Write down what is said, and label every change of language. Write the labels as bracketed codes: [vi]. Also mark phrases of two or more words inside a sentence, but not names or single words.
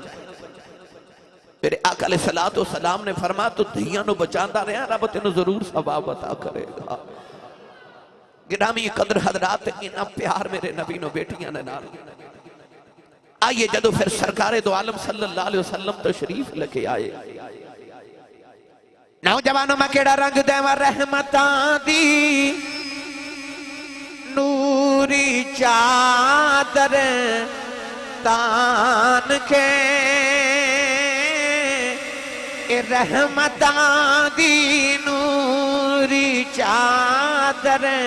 [pa] میرے آقا [ar] عليه الصلاة والسلام [pa] نے فرمایا تو دھیاں نوں بچاندا رہا، رب تینوں ضرور ثواب عطا کریگا. [ur] گرامی قدر حضرات, [pa] اینا پیار میرے نبی نوں بیٹیاں نے نال. آئیے جدوں فیر سرکارِ دو عالم [ar] صلى الله عليه وسلم [pa] تشریف لے کے آئے, نوجواناں میں کیہڑا رنگ دیواں رحمتاں دی نوری چادر تان کے، رحمتاں دی نوری چادر